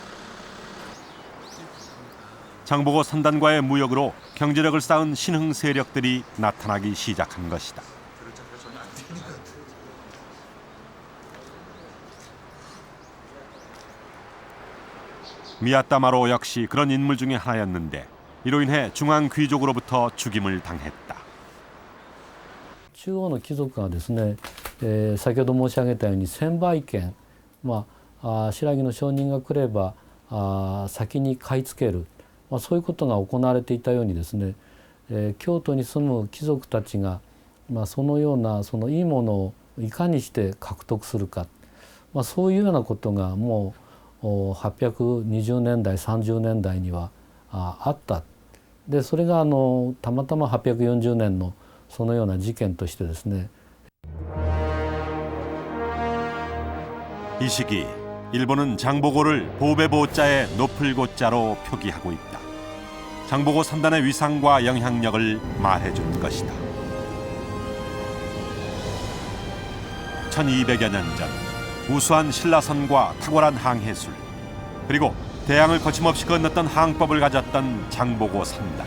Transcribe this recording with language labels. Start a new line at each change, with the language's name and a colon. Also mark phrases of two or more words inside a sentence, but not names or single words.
Korean: 장보고 선단과의 무역으로 경제력을 쌓은 신흥 세력들이 나타나기 시작한 것이다. 미야타마로 역시 그런 인물 중에 하나였는데 이로 인해 중앙 귀족으로부터 죽임을 당했다.
Japanese: 中央の貴族がですね、先ほど申し上げたように専売権、白木の商人が来れば先に買い付ける、そういうことが行われていたようにですね、京都に住む貴族たちが、そのようないいものをいかにして獲得するか、そういうようなことがもう820年代30年代にはあった。でそれがたまたま840年のそのような事件としてですね。
Korean: 이 시기 일본은 장보고를 보배보자의 높을 고자로 표기하고 있다. 장보고 선단의 위상과 영향력을 말해준 것이다. 1200여 년 전 우수한 신라선과 탁월한 항해술, 그리고 대양을 거침없이 건넜던 항법을 가졌던 장보고 선단.